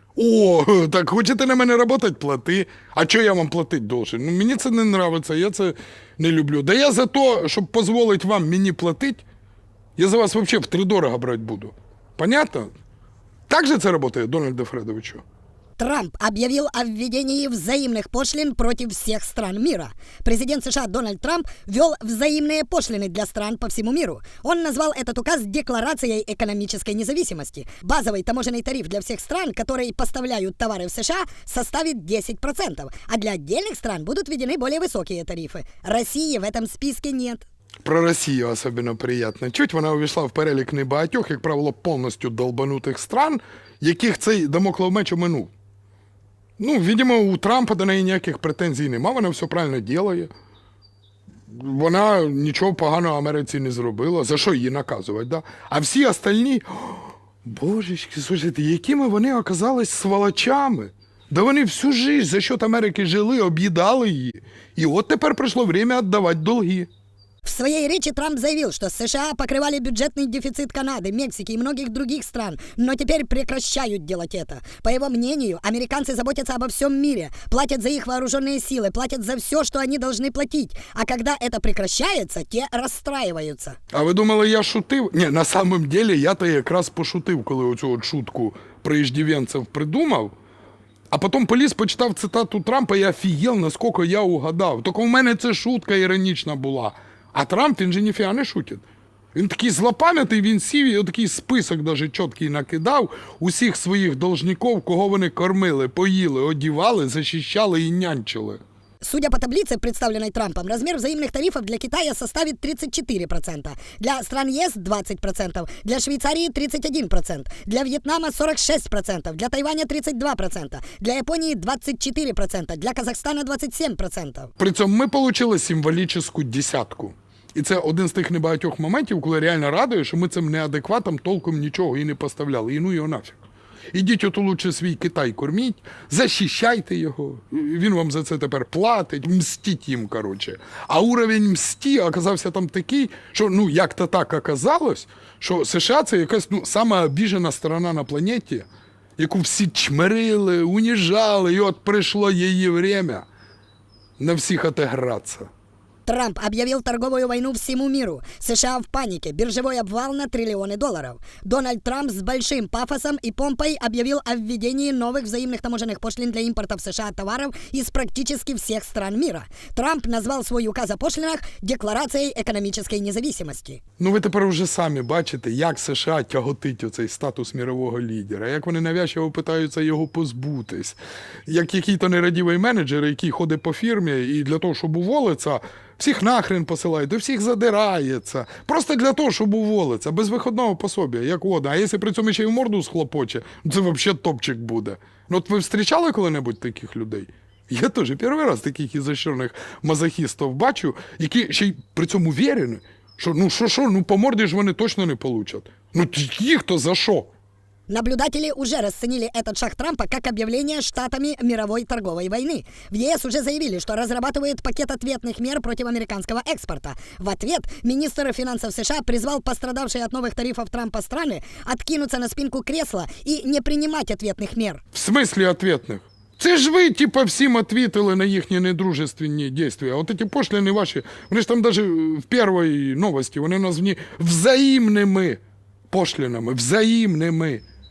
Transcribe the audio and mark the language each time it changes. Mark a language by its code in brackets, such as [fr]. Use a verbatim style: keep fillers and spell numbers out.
[uk] О, так хочете на мене работать, плати. А чого я вам платити должен? Ну, мені це не нравиться, я це не люблю. Да я за то, щоб дозволити вам мені платити, я за вас взагалі втридорога брати буду. Понятно? Так же це працює, Дональде Фредовичу? [ru] Трамп объявил о введении взаимных пошлин против всех стран мира. Президент США Дональд Трамп ввел взаимные пошлины для стран по всему миру. Он назвал этот указ декларацией экономической независимости. Базовый таможенный тариф для всех стран, которые поставляют товары в США, составит десять процентов, а для отдельных стран будут введены более высокие тарифы. России в этом списке нет. [uk] Про Росію особливо приємно. Чуть вона увійшла в перелік небагатьох, як правило, повністю долбанутих стран, яких цей дамоклов меч оминув. Ну, видимо, у Трампа до неї ніяких претензій нема, вона все правильно ділає. Вона нічого поганого Америці не зробила, за що її наказувати, да? А всі остальні, божечки, слухайте, якими вони оказались сволочами. Да вони всю життя за счет Америки жили, об'їдали її. І от тепер прийшло время віддавати долги. [ru] В своей речи Трамп заявил, что США покрывали бюджетный дефицит Канады, Мексики и многих других стран, но теперь прекращают делать это. По его мнению, американцы заботятся обо всем мире, платят за их вооруженные силы, платят за все, что они должны платить. А когда это прекращается, те расстраиваются. [uk] А ви думали, я шутив? Ні, [ru] на самом деле, [uk] я-то якраз пошутив, коли оцю от шутку про иждивенців придумав. А потім поліз, почитав цитату Трампа і офігел, наскільки я угадав. Тільки в мене це шутка іронічна була. А Трамп, він же ніфіга не шутить. Він такий злопам'ятний, він сів і отакий список даже чіткий накидав усіх своїх должників, кого вони кормили, поїли, одівали, захищали і нянчили. [ru] Судя по таблице, представленной Трампом, размер взаимных тарифов для Китая составит тридцать четыре процента, для стран ЕС – двадцать процентов, для Швейцарии – тридцать один процент, для Вьетнама – сорок шесть процентов, для Тайваня – тридцать два процента, для Японии – двадцать четыре процента, для Казахстана – двадцать семь процентов. [uk] При цьому ми отримали символічну десятку. І це один з тих небагатьох моментів, коли реально радує, що ми цим неадекватам толком нічого і не поставляли. І ну його нафіг. Ідіть от лучше свій Китай корміть, захищайте його, він вам за це тепер платить, мстіть їм, коротше. А уровень мсті оказався там такий, що, ну, як-то так оказалось, що США – це якась, ну, сама обіжена сторона на планеті, яку всі чмирили, уніжали, і от прийшло її время на всіх отігратися. [ru] Трамп объявил торговую войну всему миру. США в панике. Биржевой обвал на триллионы долларов. Дональд Трамп с большим пафосом и помпой объявил о введении новых взаимных таможенных пошлин для импорта в США товаров из практически всех стран мира. Трамп назвал свой указ о пошлинах декларацией экономической независимости. [uk] Ну ви тепер вже самі бачите, як США тяготить оцей статус мирового лідера, як вони нав'язчиво питаються його позбутись. Як який-то нерадівий менеджер, який ходить по фірмі і для того, щоб уволиться, всіх нахрен посилає, до всіх задирається. Просто для того, щоб уволиться, без виходного пособія, як вода. А якщо при цьому ще й в морду схлопоче, це взагалі топчик буде. Ну от ви зустрічали коли-небудь таких людей? Я теж перший раз таких ізощрених мазохістів бачу, які ще й при цьому вірені, що ну що, що, ну по морді ж вони точно не получать. Ну їх-то за що? [ru] Наблюдатели уже расценили этот шаг Трампа как объявление штатами мировой торговой войны. В ЕС уже заявили, что разрабатывают пакет ответных мер против американского экспорта. В ответ министр финансов США призвал пострадавшие от новых тарифов Трампа страны откинуться на спинку кресла и не принимать ответных мер. В смысле ответных? [uk] Це ж ви, типа, всім відповіли на їхні недружественні дійства. А от ці пошлини ваші, вони ж там даже в першій новості, вони названі взаємними пошлинами, взаємними.